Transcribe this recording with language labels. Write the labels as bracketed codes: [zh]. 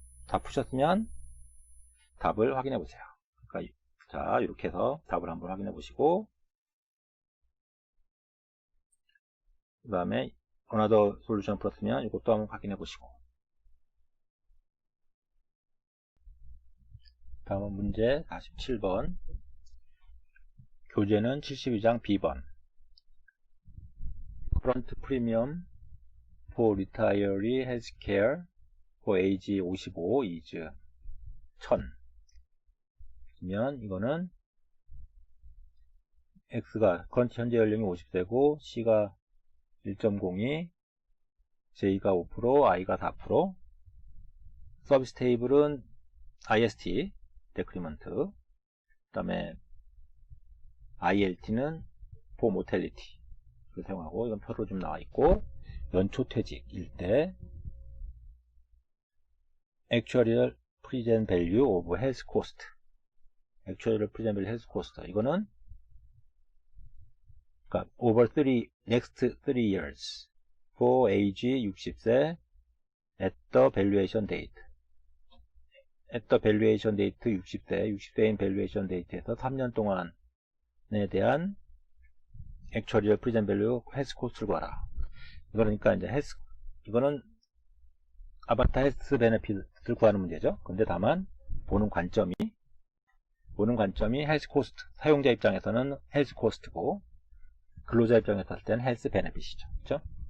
[ko] 다 푸셨으면 답을 확인해 보세요. 그러니까 자, 이렇게 해서 답을 한번 확인해 보시고, 그 다음에 another solution 풀었으면 이것도 한번 확인해 보시고, 다음은 문제 47번. 교재는 72장 B번. [en] current premium for retiree healthcare for age 55 is 1000. [ko] 그러면 이거는 X가 current 현재 연령이 50세고 C가 1.02, J가 5%, I가 4%. 서비스 테이블은 IST, 데크리먼트. 그 다음에 ILT는 for mortality. 를 사용하고, 이건 표로 좀 나와 있고, 연초 퇴직일 때, actual present value of health cost. [en] actual present value health cost. 이거는, 그러니까, over next 3 years. for age 60세 at the valuation date. [ko] at the valuation date 60세인 valuation date에서 3년 동안에 대한 actual present value health cost를 구하라. 그러니까 이제 이거는 아바타 헬스 베네핏을 구하는 문제죠. 근데 다만 보는 관점이 헬스 코스트, 사용자 입장에서는 헬스 코스트고 근로자 입장에서 할 때는 헬스 베네핏이죠. 그렇죠?